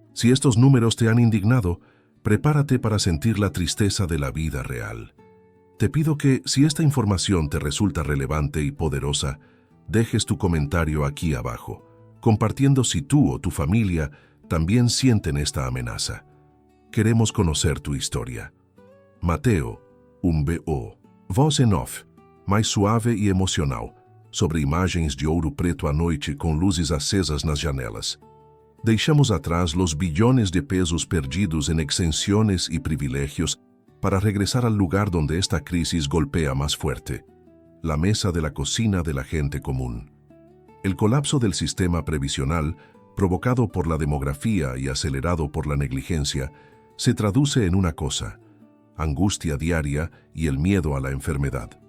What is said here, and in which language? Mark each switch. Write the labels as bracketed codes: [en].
[es] Si estos números te han indignado, prepárate para sentir la tristeza de la vida real. Te pido que, si esta información te resulta relevante y poderosa, dejes tu comentario aquí abajo, compartiendo si tú o tu familia también sienten esta amenaza. Queremos conocer tu historia. Mateo, BO. [pt] Voz em off, mais suave e emocional, sobre imagens de Ouro Preto à noite com luzes acesas nas janelas. [es] Deixamos atrás los billones de pesos perdidos en exenciones y privilegios para regresar al lugar donde esta crisis golpea más fuerte: la mesa de la cocina de la gente común. El colapso del sistema previsional, provocado por la demografía y acelerado por la negligencia, se traduce en una cosa: angustia diaria y el miedo a la enfermedad.